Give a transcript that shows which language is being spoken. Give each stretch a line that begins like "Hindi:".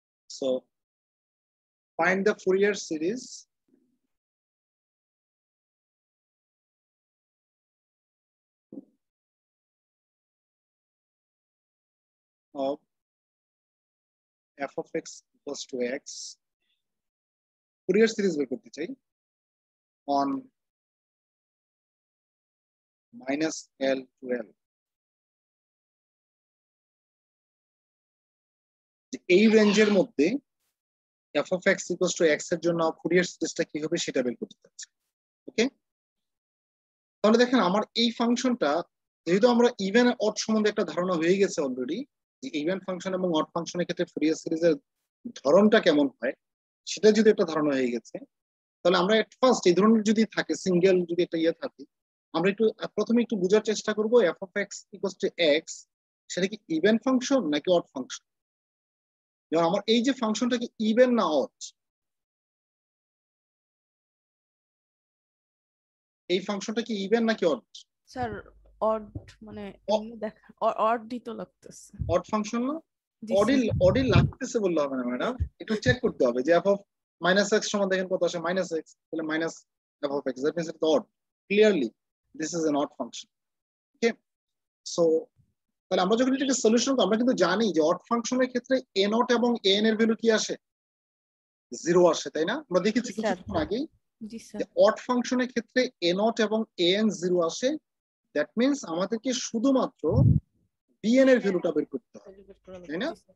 English: So find the Fourier series of f of x equals to x. Fourier series
Bangla: বের করতে চাই
English: on -L to L.
Bangla: এই রেঞ্জের মধ্যে f of x equals to x এর জন্য ফুরিয়ার সিরিজটা কি হবে সেটা বের করতে চাচ্ছি। ওকে, তাহলে দেখেন আমার এই ফাংশনটা, যেহেতু আমরা ইভেন অড সম্বন্ধে একটা ধারণা হয়ে গেছে অলরেডি, যে ইভেন ফাংশন এবং অড ফাংশনের ক্ষেত্রে ফুরিয়ার সিরিজের ধরনটা কেমন হয় সেটা যদি একটা ধারণা হয়ে গেছে, তাহলে আমরা এট ফার্স্ট এই ধরনের যদি থাকে সিঙ্গেল যদি একটা ইয়ে থাকে, আমরা একটু প্রথমে একটু বোঝার চেষ্টা করবো f of x equals to x সেটা কি ইভেন ফাংশন নাকি অড ফাংশন। যেমন আমার এই যে ফাংশনটা কি ইভেন না অড, এই ফাংশনটা কি ইভেন নাকি অড? স্যার অড, মানে এমনি দেখা অড দিতে লাগতেছে। অড ফাংশন না? জি অডই লাগতেছে বললে হবে না ম্যাডাম, একটু চেক করতে হবে যে f of -x সমান দেখেন কত আসে, -x, তাহলে minus f of x,
English: that means it's odd. Clearly this is an odd function.
Bangla: Okay, so তাহলে আমরা যখন এটাকে সলিউশন করব আমরা কিন্তু জানি যে অড ফাংশনের ক্ষেত্রে a নট এবং an এর ভ্যালু কি আসে, 0 আসে, তাই না? আমরা দেখেছি কিছুক্ষণ আগেই জি যে স্যার। অড ফাংশনের ক্ষেত্রে a নট এবং an 0 আসে। দ্যাট মিন্স আমাদেরকে শুধুমাত্র bn এর ভ্যালুটা বের করতে হবে, তাই না?